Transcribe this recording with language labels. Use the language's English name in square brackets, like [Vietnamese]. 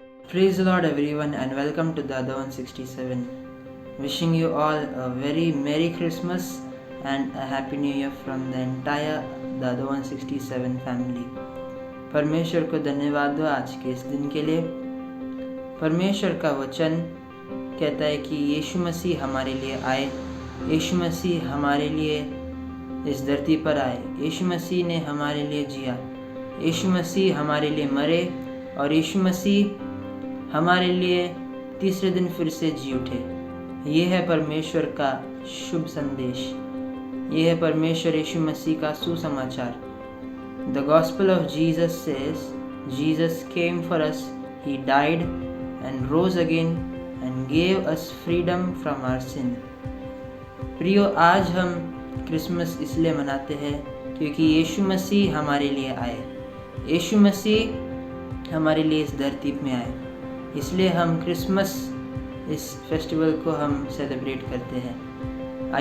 [English] Praise the Lord everyone and welcome to the Other 167. Wishing you all a very Merry Christmas and a Happy New Year from the entire The Other 167 family. [Hindi] परमेश्वर को धन्यवाद दो आज के इस दिन के लिए। परमेश्वर का वचन कहता है कि यीशु मसीह हमारे लिए आए, यीशु मसीह हमारे लिए इस धरती पर आए, यीशु मसीह ने हमारे लिए जिया, यीशु मसीह हमारे लिए मरे और यीशु मसीह हमारे लिए तीसरे दिन फिर से जी उठे। ये है परमेश्वर का शुभ संदेश, ये है परमेश्वर यीशु मसीह का सुसमाचार। [English] The gospel of Jesus says, Jesus came for us, He died and rose again and gave us freedom from our sin. [Hindi] प्रियो, आज हम क्रिसमस इसलिए मनाते हैं क्योंकि यीशु मसीह हमारे लिए आए, यीशु मसीह हमारे लिए इस धरती में आए, इसलिए हम क्रिसमस इस फेस्टिवल को हम सेलिब्रेट करते हैं।